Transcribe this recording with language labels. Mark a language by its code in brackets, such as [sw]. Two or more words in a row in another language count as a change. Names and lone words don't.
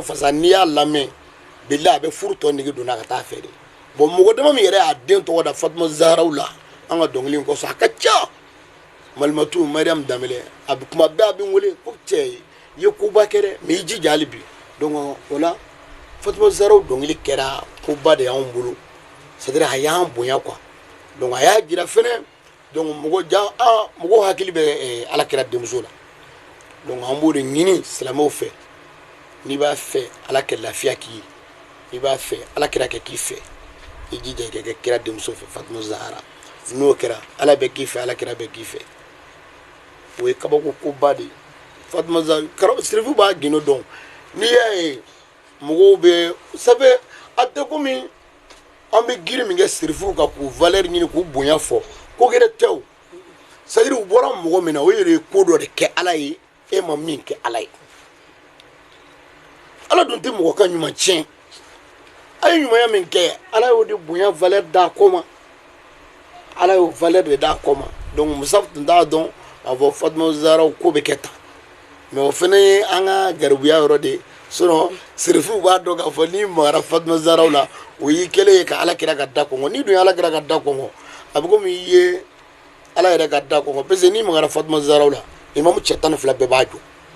[bm] fasa n'i y'a lamɛn bilahi a bɛ furu tɔ nege donna ka taa fɛ de bon mɔgɔ dama min yɛrɛ y'a den tɔgɔ da Fatumata Zahra la an ka dɔnkili in kɔsɔn a ka ca Malimatu Mariam Danbɛlɛ a bɛ kuma bɛɛ a bɛ n wele ko cɛ i ye koba kɛ dɛ mais i jija hali bi donc o la Fatumata Zahra dɔnkili kɛra koba de y'anw bolo [fr] c'est-à-dire [bm] a y'an bonya quoi donc a y'a jira fɛnɛ donc mɔgɔ hakili bɛ Alakira denmuso la donc an b'o de ɲini silamɛw fɛ n'i b'a fɛ Ala ka lafiya k'i ye n'i b'a fɛ Alakira ka k'i fɛ i jija i ka kɛ kira denmuso fɛ Fatumata Zahra n'o kɛra Ala bɛ k'i fɛ Alakira bɛ k'i fɛ o ye kabako koba de ye Fatumata Zahra sirifu b'a gindo dɔn n'i y'a ye mɔgɔw bɛ safe a tɛ komi an bɛ giri min kɛ sirifu kan k'u valeur ɲini k'u bonya fɔ ko kɛra tɛ o [fr] c'est-à-dire [bm] u bɔra mɔgɔ min na o yɛrɛ ye ko dɔ de kɛ Ala ye e ma min kɛ Ala ye Ala dun tɛ mɔgɔ ka ɲuman tiɲɛ a ye ɲumanya min kɛ Ala y'o de bonya valeur d'a ko ma Ala y'o valeur de d'a ko ma donc Musa tun t'a dɔn a fɔ Fatumata Zahra ko bɛ kɛ tan mais o fana ye an ka garibuya yɔrɔ de ye sinon sirifu b'a dɔn k'a fɔ n'i magara Fatumata Zahra la o y'i kɛlen ye ka Alakira ka da kɔngɔ n'i dun ye Alakira ka da kɔngɔ a bɛ komi i ye Ala yɛrɛ ka da kɔngɔ parce que n'i magara Fatumata Zahra la imamu cɛ 12 bɛɛ b'a jɔ